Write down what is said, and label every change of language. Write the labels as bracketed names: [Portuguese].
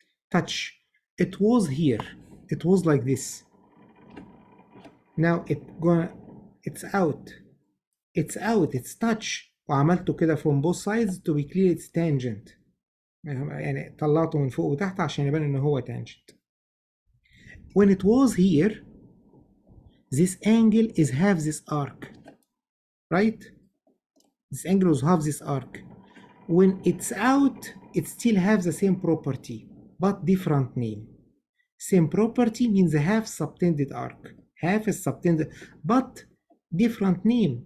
[English] touch. It was here. It was like this. Now it's out. It's out. It's touch. [Arabic] وعملته كده [English] from both sides to be clear it's tangent. [Arabic] يعني طلعته من فوق وتحت عشان يبان ان هو tangent. [English] When it was here, this angle is half this arc, right? This angle is half this arc. When it's out, it still has the same property, but different name. Same property means half subtended arc. Half is subtended, but different name.